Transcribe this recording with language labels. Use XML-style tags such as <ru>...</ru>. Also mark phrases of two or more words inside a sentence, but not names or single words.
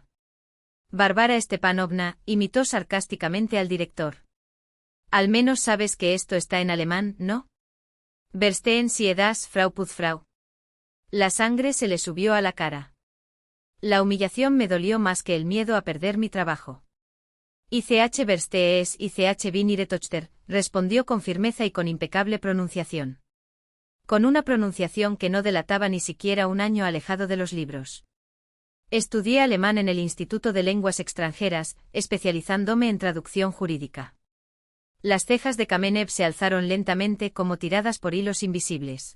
<es>Bárbara Stepanovna, imitó sarcásticamente al director. Al menos sabes que esto está en alemán, ¿no?</es> <de>Verstehen Sie das, Frau Putzfrau.</de> <es>La sangre se le subió a la cara. La humillación me dolió más que el miedo a perder mi trabajo.</es> <de>ICH verstehe es ICH bin ihre Tochter,</de> <es>respondió con firmeza y con impecable pronunciación. Con una pronunciación que no delataba ni siquiera un año alejado de los libros. Estudié alemán en el Instituto de Lenguas Extranjeras, especializándome en traducción jurídica. Las cejas de Kamenev se alzaron lentamente como tiradas por hilos invisibles.</es>